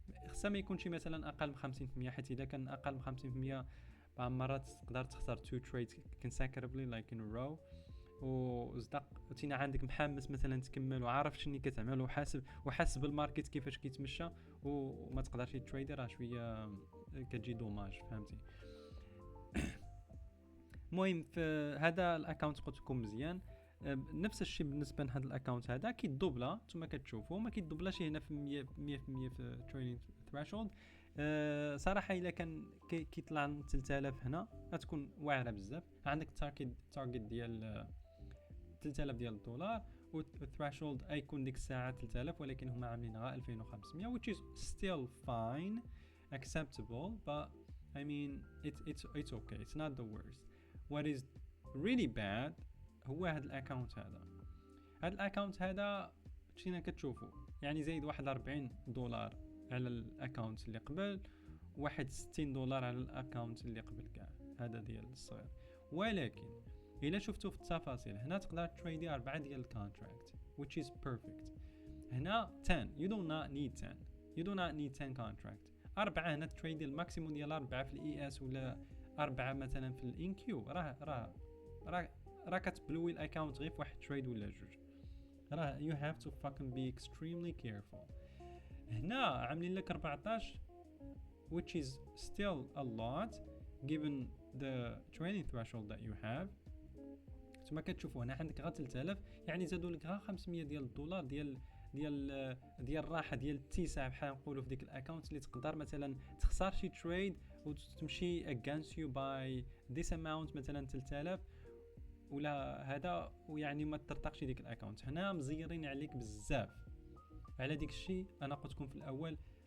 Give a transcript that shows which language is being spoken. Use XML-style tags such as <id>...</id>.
<ar>خصها ما يكونش مثلا اقل من 50%، حيت اذا كان اقل من 50% بعض المرات تقدر تخسر</ar> <en>2 trades consecutively like in a row،</en> <ar>وصدق تينا عندك محمس مثلا تكمل وعارف شنو كتعمل وحاسب بالماركت كيفاش كيتمشى وما تقدرش تريدي، راه شويه كتجي دوماج، فهمتي؟ المهم في هذا الاكونت قلت لكم مزيان. نفس الشيء بالنسبه لهذا الاكونت هذا كيدوبلا، نتوما كتشوفوا ما كيدوبلاش هنا في 100% في تريدينغ ثريشولد. صراحه الا كان كيطلع 3000 هنا غتكون واعره بزاف. عندك تارجت ديال 3000 ديال الدولار، والثريشولد يكون ديك الساعه 3000، ولكن هما عاملينها 2500</ar> <en>which is still fine acceptable, but I mean it's okay, it's not the worst. What is really bad</en> <ar>هو هذا الاكونت هذا الاكونت هذا مشينا كتشوفوا يعني زايد واحد 40 دولار على الاكونت اللي قبل، واحد 60 دولار على الاكونت اللي قبل كاع هذا ديال الصغير. ولكن إلا شفتوا في التفاصيل هنا تقدر تريدي 4 ديال الكونتراكت</ar> <en>which is perfect.</en> <ar>هنا</ar> <en>10 you do not need 10 you do not need 10 contract.</en> <ar>4 هنا تريدي الماكسيموم ديال 4 في الاي اس ولا 4 مثلا في الان كيو، راه كتبلوي الاكونت غير في واحد تريد ولا جوج. راه</ar> <en>you have to fucking be extremely careful.</en> <ar>هنا عاملين لك 14</ar> <en>which is still a lot given the trading threshold that you have.</en> <ar>ثم كتشوفوا هنا عندك غير 3000، يعني زادوا لك غير 500 ديال الدولار ديال الراحه ديال الاتساع بحال نقولوا في ديك الاكونت، اللي تقدر مثلا تخسر شي تريد وتمشي</ar> <en>against you by this amount</en> <ar>مثلا 3000 ولا هذا، ويعني ما ترتقش ديك الاكونت. هنا مزيرين عليك بزاف على ديك الشيء. انا قلت لكم في الاول</ar>